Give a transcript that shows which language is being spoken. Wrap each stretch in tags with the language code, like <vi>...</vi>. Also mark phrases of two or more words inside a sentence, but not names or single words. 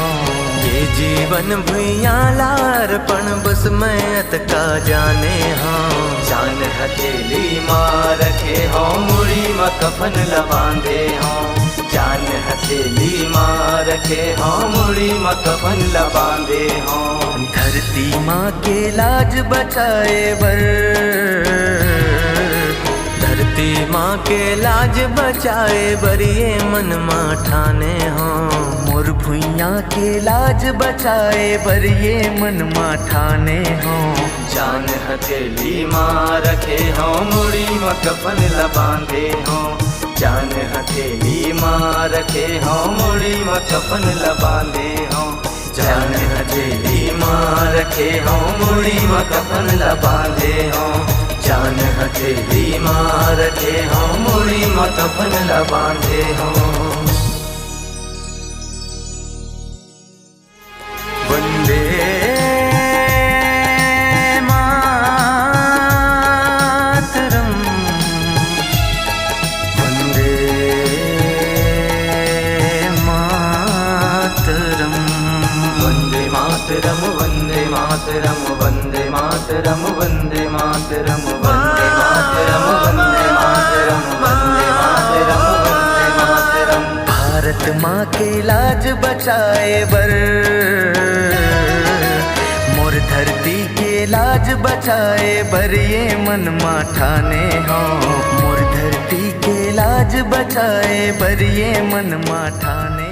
<hne>ये जीवन भुइया लार्पण बस मैं का जाने हो। जान हथेली माँ रखे हो, मुड़ी में कफन ला बांधे हो। जान हथेली माँ रखे हों मुड़ी माँ कफन बांधे हों। धरती माँ के लाज बचाए बर, धरती माँ के लाज बचाए बर ये मन माँ ठाने हों। मोर भुइयाँ के लाज बचाए बर ये मन माँ ठाने हों। जान हथेली माँ रखे हों मुड़ी माँ कफन बांधे हों। जान हथेली माँ रखे हों मुड़ी माँ कफन बांधे हों। जान हथेली माँ रखे हों मुड़ी माँ कफन बांधे हों। जान हथेली माँ रखे हों मुड़ी माँ कफन बांधे हों।</hne> <sa>वंदे मातरम, वंदे मातरम, वंदे मातरम, वंदे मातरम, वंदे मातरम, वंदे मातरम, वंदे मातरम, वंदे मातरम, वंदे मातरम, वंदे मातरम।</sa> <hne>भारत माँ के लाज बचाए बर, मोर धरती के लाज बचाए बर ये मन माँ ठाने हों। मोर धरती के लाज बचाए बर ये मन माँ ठाने</hne>